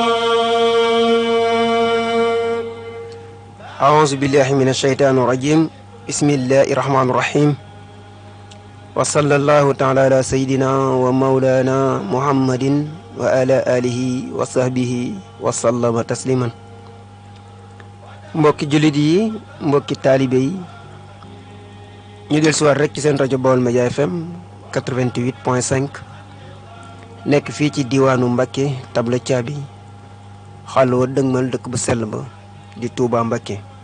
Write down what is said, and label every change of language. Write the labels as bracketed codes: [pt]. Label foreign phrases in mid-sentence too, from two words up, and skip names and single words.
[ar] أعوذ بالله من الشيطان الرجيم. بسم الله الرحمن الرحيم. وصلى الله تعالى على سيدنا ومولانا محمد وعلى آله وصحبه وسلم تسليما. [wo] mbokki jullit yi mbokki taalibe yi ñu del si waat rek ci seen rajo Baol Média FM 88.5 nekk fii ci diwaanu Mbacké Tabla Caabi xàll wa dëgmal dëkk bu sell ba di Touba Mbacké.